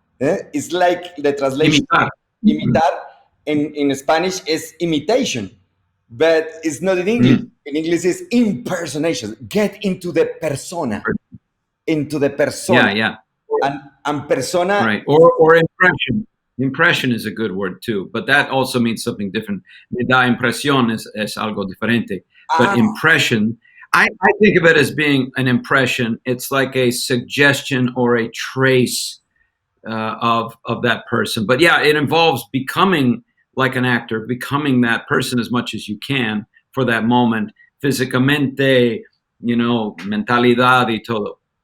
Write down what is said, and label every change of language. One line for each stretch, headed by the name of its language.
English: It's like the translation. Imitar in Spanish is imitation, but it's not in English. In English it's impersonation. Get into the persona. Into the persona. Yeah. And persona. Right. Or impression. Impression is a good word too, but that also means something different.
Spanish: Me da impresión es algo diferente.
English: But impression, I think of it as being an impression. It's like a suggestion or a trace of that person. But yeah, it involves becoming like an actor, becoming that person as much as you can for that moment,
Spanish: físicamente, mentalidad y todo.